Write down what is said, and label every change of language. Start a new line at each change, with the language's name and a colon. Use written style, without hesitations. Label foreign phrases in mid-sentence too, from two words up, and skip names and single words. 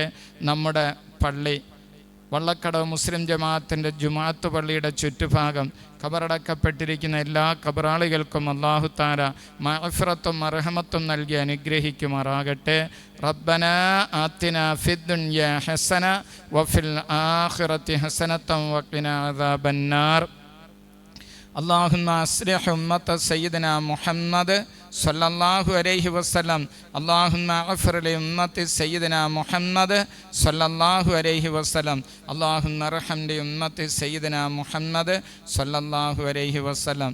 Malayalam: നമ്മുടെ പള്ളി വള്ളക്കടവ് മുസ്ലിം ജമാഅത്തിൻ്റെ ജുമാഅത്ത് പള്ളിയുടെ ചുറ്റുഭാഗം ഖബറടക്കപ്പെട്ടിരിക്കുന്ന എല്ലാ ഖബറാളികൾക്കും
Arabic: الله تعالى
Malayalam: മഗ്ഫിറത്തും മർഹമത്തും നൽകി അനുഗ്രഹിക്കുമാറാകട്ടെ.
Arabic: ربنا آتنا في الدنيا حسنة وفي الآخرة حسنة وقنا عذاب النار. اللهم أصلح أمة سيدنا محمد صلى الله عليه وسلم. اللهم اغفر لأمة سيدنا محمد صلى الله عليه وسلم. اللهم ارحم لأمة سيدنا محمد صلى الله عليه وسلم.